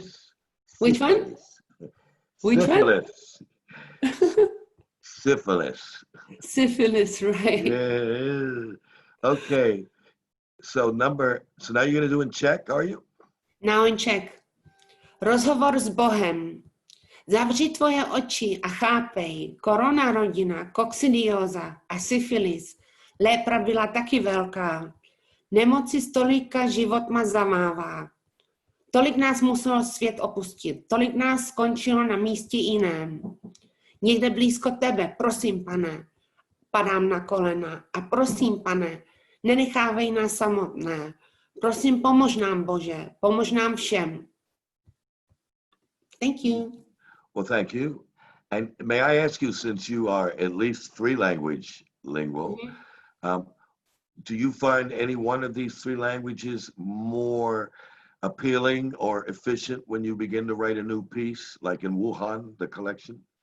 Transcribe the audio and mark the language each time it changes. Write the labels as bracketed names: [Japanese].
[English] Syphilis. Which one? Which Syphilis. Syphilis. Syphilis, right? Yeah. Okay. So now you're going to do in Czech, are you? Now in Czech. [Czech] Rozhovor s Bohem. Zavři tvoje oči a chápej. Korona rodina, koksidioza a syfilis. Lepra byla taky velká. Nemoci stolika život ma zamává. Tolik nás muselo svět opustit. Tolik nás skončilo na místě jiném. Někde blízko tebe, prosím, pane. padám na kolena a prosím, Pane, nenechávej nás samotné. Prosím, pomož nám, Bože, pomož nám všem. [English] Thank you. Well, thank you. And may I ask you, since you are at least three language lingual, do you find any one of these three languages more appealing or efficient when you begin to write a new piece, like in Wuhan, the collection?